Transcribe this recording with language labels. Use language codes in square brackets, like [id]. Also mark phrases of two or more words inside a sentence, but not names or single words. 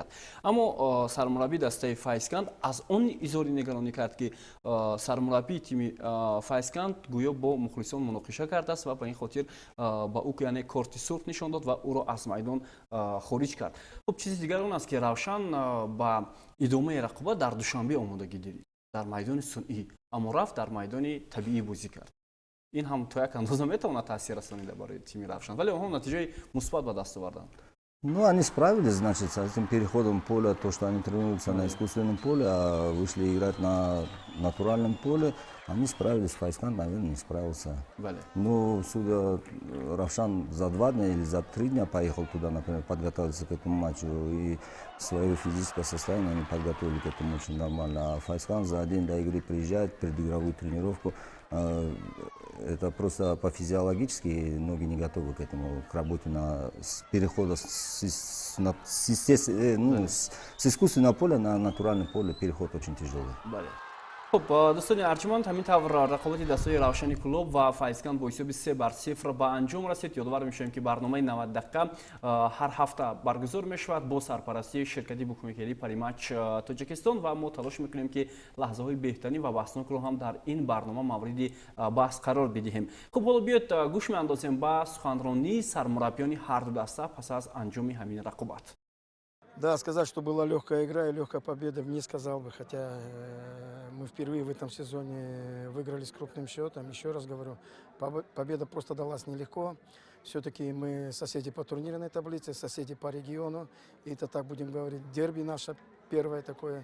[tg] Аммо сармураббии дастаи Файзканд аз он изҳори негаронӣ кард, ки сармураббии тими Файзканд гӯё бо мухлисон муноқиша кардааст ва ба ин хотир ба ӯ яъне корти сурх нишон дод ва ӯро аз майдон хориҷ кард. Хуб, чизи дигар он аст, ки Равшан ба идомаи рақобат дар Душанбе омодагӣ дидид, дар майдони сунъӣ, аммо рафт дар майдони табиӣ бозӣ кард. Ин ҳам то як андоза метавонад таъсир расонида барои тими Равшан, вале онҳо натиҷаи мусбат ба даст оварданд. [ru] Ну, они справились, значит, с этим переходом поля, то, что они тренируются на искусственном поле, а вышли играть на натуральном поле, они справились. Файзканд, наверное, не справился. Ну, судя, Равшан за 2 дня или за 3 дня поехал туда, например, подготовиться к этому матчу, и свое физическое состояние они подготовили к этому очень нормально. А Файзканд за день до игры приезжает, предигровую тренировку. Это просто по-физиологически ноги не готовы к этому, к работе с перехода с искусственного поля на натуральное поле. Переход очень тяжелый. [fa] خب دوستان ارجمند همین طور رقابت دستای روشنی کلوب و فایزکند با حساب 3-0 به انجام رسید. یادآور میشیم که برنامه 90 دقیقه هر هفته برگزار میشود با سرپرستی شرکتی بوکمیکری پریمچ تاجیکستان و ما تلاش میکنیم که لحظه های بهترین و بحثناک رو هم در این برنامه مورد بحث قرار بدهیم. خب حالا بیاید گوش میاندازیم به سخنرانی سرمربیان هر دو دسته پس از انجام همین رقابت. [ru] Да, сказать, что была легкая игра и легкая победа, не сказал бы, хотя мы впервые в этом сезоне выиграли с крупным счетом. Еще раз говорю, победа просто далась нелегко. Все-таки мы соседи по турнирной таблице, соседи по региону. И это, так будем говорить, дерби наше первое такое.